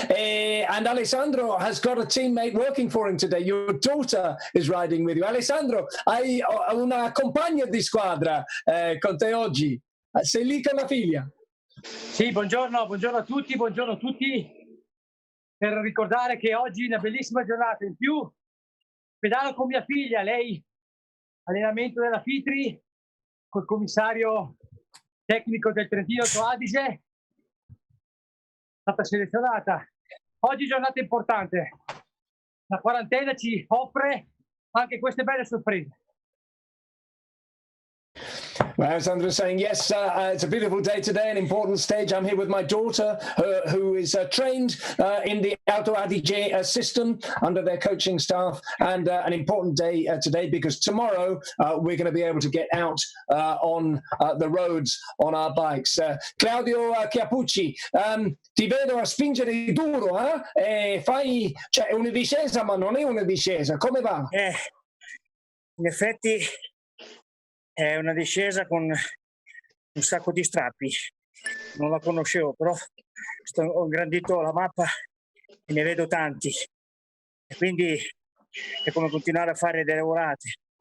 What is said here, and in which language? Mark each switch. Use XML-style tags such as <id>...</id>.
<en>And Alessandro has got a teammate working for him today. Your daughter is riding with you.</en> <it>Alessandro, hai una compagna di squadra con te oggi. Sei lì con la figlia? Sì, buongiorno a tutti, Per ricordare che oggi è una bellissima giornata. In più, pedalo con mia figlia, lei allenamento della Fitri, col commissario tecnico del Trentino Alto Adige, è stata selezionata. Oggi giornata importante, la quarantena ci offre anche queste belle sorprese.</it> <en>Well, Alessandro is saying, yes, it's a beautiful day today, an important stage. I'm here with my daughter, who is trained in the Alto Adige system under their coaching staff, and an important day today because tomorrow we're going to be able to get out on the roads on our bikes.</en> <it>Claudio Chiappucci, ti vedo a spingere duro, fai, cioè, è una discesa, ma non è una discesa. Come va? In effetti è una discesa con un sacco di strappi, non la conoscevo, però ho ingrandito la mappa e ne vedo tanti, e quindi è come continuare a fare delle volate.</it>